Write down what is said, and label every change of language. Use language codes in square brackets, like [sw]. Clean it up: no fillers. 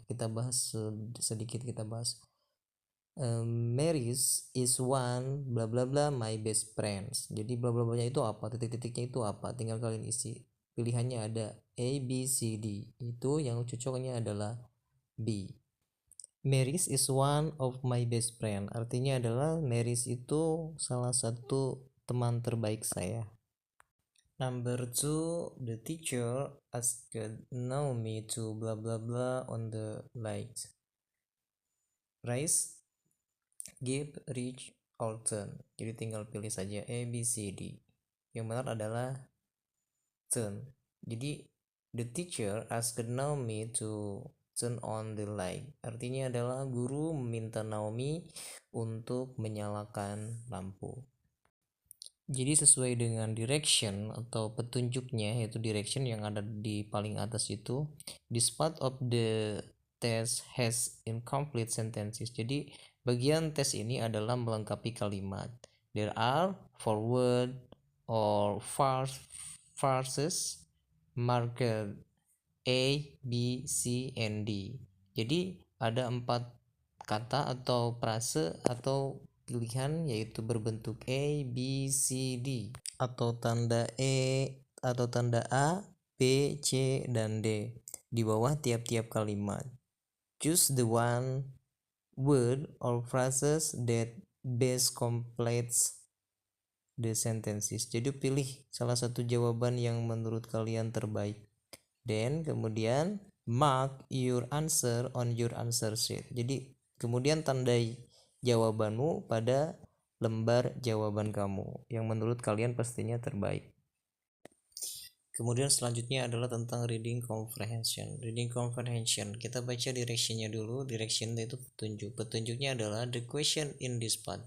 [id] Kita bahas sedikit, kita bahas [en] Mary's is one bla bla bla my best friends. [id] Jadi bla bla bla itu apa, titik-titiknya itu apa, tinggal kalian isi. Pilihannya ada A, B, C, D. Itu yang cocoknya adalah B. [en] Mary's is one of my best friend. [id] Artinya adalah Mary's itu salah satu teman terbaik saya. [en] Number 2, the teacher asked Naomi to blah blah blah on the light. Rice, give, reach, or turn. [id] Jadi tinggal pilih saja A, B, C, D. Yang benar adalah turn. Jadi [en] the teacher asked Naomi to turn on the light. [id] Artinya adalah guru meminta Naomi untuk menyalakan lampu. Jadi sesuai dengan direction atau petunjuknya, yaitu direction yang ada di paling atas itu, [en] this part of the test has incomplete sentences. [id] Jadi bagian tes ini adalah melengkapi kalimat. [en] There are 4 word or phrases marked A, B, C, and D. [id] Jadi ada 4 kata atau frase atau pilihan, yaitu berbentuk A, B, C, D, atau tanda atau tanda A, B, C, dan D di bawah tiap-tiap kalimat. [en] Choose the one word or phrases that best completes the sentences. [id] Jadi pilih salah satu jawaban yang menurut kalian terbaik. [en] Then [id] kemudian [en] mark your answer on your answer sheet. [id] Jadi kemudian tandai jawabanmu pada lembar jawaban kamu yang menurut kalian pastinya terbaik. Kemudian selanjutnya adalah tentang reading comprehension. Reading comprehension, kita baca directionnya dulu. Direction itu petunjuk. Petunjuknya adalah [en] the question in this part.